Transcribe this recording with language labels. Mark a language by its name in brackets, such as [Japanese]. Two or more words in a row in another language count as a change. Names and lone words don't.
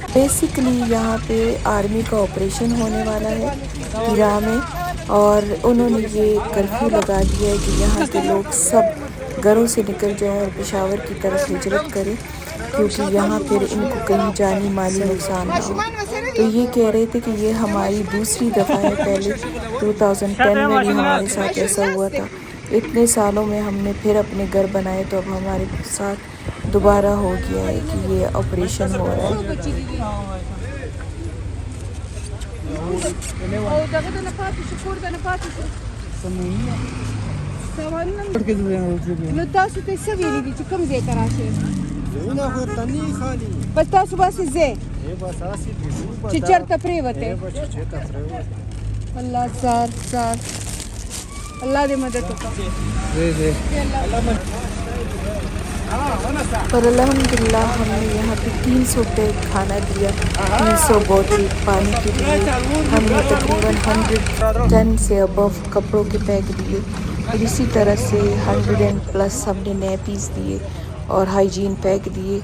[Urdu] بیسکلی یہاں پہ آرمی کا آپریشن ہونے والا ہے تیرہ میں، اور انہوں نے یہ کرفیو لگا دیا ہے کہ یہاں کے لوگ سب گھروں سے نکل جائیں اور پشاور کی طرف ہجرت کریں، کیونکہ یہاں پھر ان کو کہیں جانی مالی نقصان نہ ہو. تو یہ کہہ رہے تھے کہ یہ ہماری دوسری دفعہ ہے، پہلے 2010 میں بھی ہمارے ساتھ ایسا ہوا تھا. اتنے سالوں میں ہم نے پھر اپنے گھر بنائے، تو اب ہمارے ساتھ دوبارہ ہو گیا ہے کہ یہ آپریشن ہو رہا ہے. [Pashto] نو تاسو ته څه ویلي دي چې کوم ځای ته راشئ؟ بس تاسو باسې ځئ چې چېرته پرېوتئ. الله سار الله دې مدد وکړي. [Urdu] پر الحمدللہ ہم نے یہاں پہ 300 پیک کھانا دیا، 300 بوتل پانی کے لیے. ہم نے تقریباً 110 سے اباؤ کپڑوں کے پیک دیے. اور اسی طرح سے 100+ ہم نے نیپیز دیے اور [English] hygiene pack [Urdu] دیے.